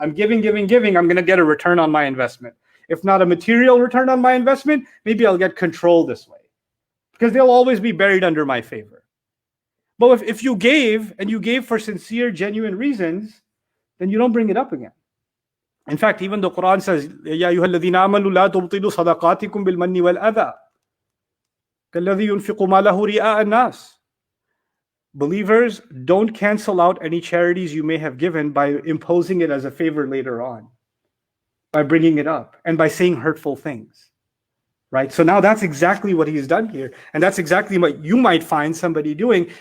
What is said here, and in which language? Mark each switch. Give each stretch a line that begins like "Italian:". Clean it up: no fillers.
English: I'm giving, I'm going to get a return on my investment. If not a material return on my investment, maybe I'll get control this way, because they'll always be buried under my favor. But if you gave, and you gave for sincere, genuine reasons, then you don't bring it up again. In fact, even the Quran says,
Arabic: يَا أَيُّهَا الَّذِينَ آمَنُوا لَا تُبْطِلُوا صَدَقَاتِكُمْ بِالْمَنِّ وَالْأَذَى كَالَّذِي يُنْفِقُ مَالَهُ رِئَاءَ النَّاسِ.
English: Believers, don't cancel out any charities you may have given by imposing it as a favor later on, by bringing it up, and by saying hurtful things. Right? So now that's exactly what he's done here. And that's exactly what you might find somebody doing.